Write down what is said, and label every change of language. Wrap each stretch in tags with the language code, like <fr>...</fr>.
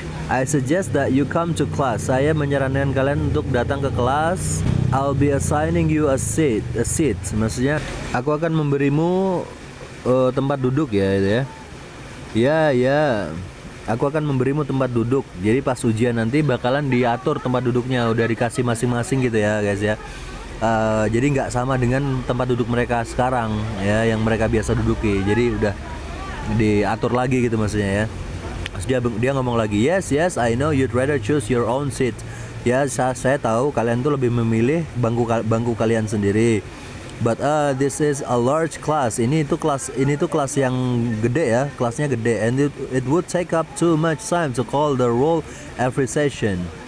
<en>I suggest that you come to class.</en> <id>Saya menyarankan kalian untuk datang ke kelas.</id> <en>I'll be assigning you a seat.</en> <id>Maksudnya aku akan memberimu tempat duduk ya itu ya. Ya. Aku akan memberimu tempat duduk. Jadi pas ujian nanti bakalan diatur tempat duduknya, udah dikasih masing-masing gitu ya guys ya. Jadi nggak sama dengan tempat duduk mereka sekarang ya, yang mereka biasa duduki. Jadi udah diatur lagi gitu maksudnya ya. Dia ngomong lagi,</id> <en>yes, I know you'd rather choose your own seat.</en> <id>Ya, saya tahu kalian tuh lebih memilih bangku kalian sendiri.</id> <en>But this is a large class.</en> <id>Ini tuh kelas yang gede ya, kelasnya gede.</id> <en>And it would take up too much time to call the roll every session.</en>